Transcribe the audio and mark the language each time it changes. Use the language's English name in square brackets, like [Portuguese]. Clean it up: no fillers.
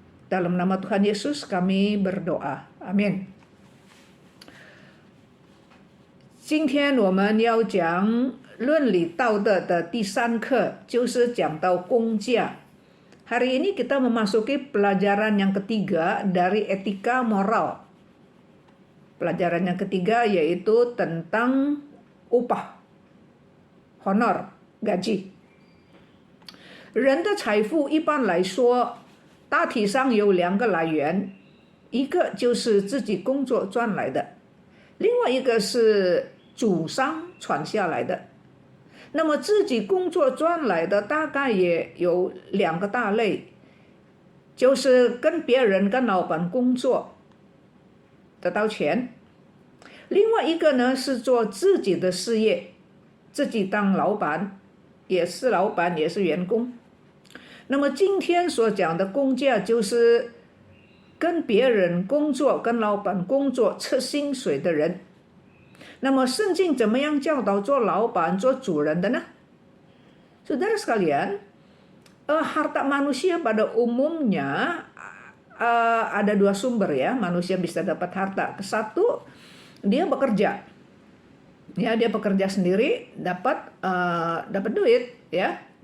[Indonesian] Dalam nama Tuhan Yesus kami berdoa. Amin. [Chinese] 今天我们要讲论理道德的第3课，就是讲到工价。 [Indonesian] Hari ini kita memasuki pelajaran yang ketiga dari etika moral. Pelajaran yang ketiga yaitu tentang upah, honor, gaji. [Chinese] 人的财富一般来说，大体上有2个来源，一个就是自己工作赚来的，另外一个是祖上传下来的。那么自己工作赚来的大概也有2个大类，就是跟别人、跟老板工作得到钱，另外一个呢是做自己的事业，自己当老板，也是老板也是员工。那么今天所讲的工价就是跟别人工作、跟老板工作吃薪水的人。那么圣经怎么样教导做老板、做主人的呢？ [Indonesian] Saudara sekalian, harta manusia pada umumnya ada 2 sumber ya, manusia bisa dapat harta. Satu, dia bekerja. Ya, dia bekerja sendiri, dapat duit ya.